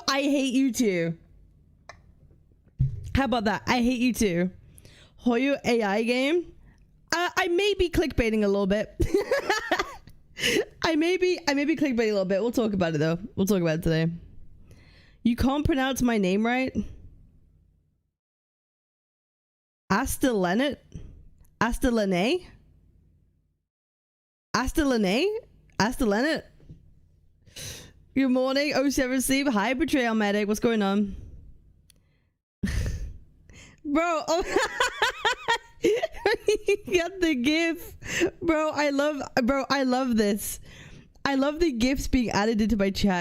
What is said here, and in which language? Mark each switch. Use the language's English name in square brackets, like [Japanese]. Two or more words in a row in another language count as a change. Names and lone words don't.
[English] I hate you too. How about that? I hate you too. Hoyo AI game. I may be clickbaiting a little bit. I may be clickbaiting a little bit. We'll talk about it though. We'll talk about it today. You can't pronounce my name right. Astellenet? Astellene? Astellene? Astellenet? Good morning, 07 Sleep. Hi, Betrayal Medic. What's going on? Bro, oh you got the gif. Bro, I love this. I love the gifs being added into my chat.